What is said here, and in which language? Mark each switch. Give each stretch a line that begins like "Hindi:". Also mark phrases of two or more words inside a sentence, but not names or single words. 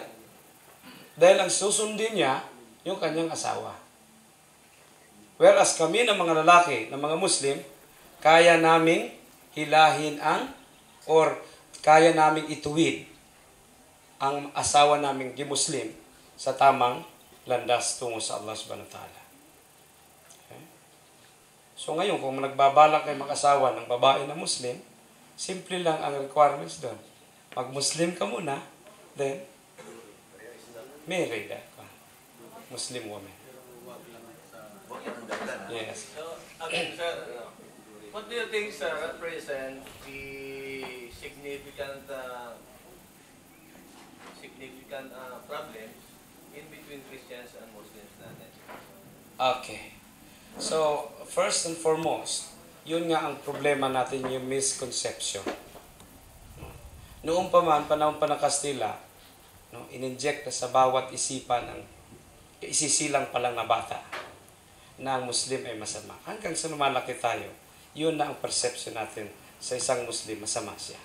Filipino: Dahil ang susundin niya yung kanyang asawa. Whereas kami ng mga lalaki, ng mga Muslim, kaya naming hilahin kaya naming ituwid ang asawa naming di Muslim sa tamang landas tungo sa Allah subhanahu wa ta'ala. Okay? So ngayon, kung nagbabalak kayo mag-asawa ng babae na Muslim, simple lang ang requirements doon. Mag-Muslim ka muna,
English: then marry that Muslim woman. Yes. So, again, sir, what do you think, sir, represent the significant problems in between Christians and Muslims natin? Okay. So, first and foremost,
Filipino: yun nga ang problema natin, yung misconception. Noong pa man, panahon pa ng Kastila, no, in-inject na sa bawat isipan ng isisilang pa lang na bata na ang Muslim ay masama. Hanggang sa lumalaki tayo, yun na ang perception natin sa isang Muslim, masama siya.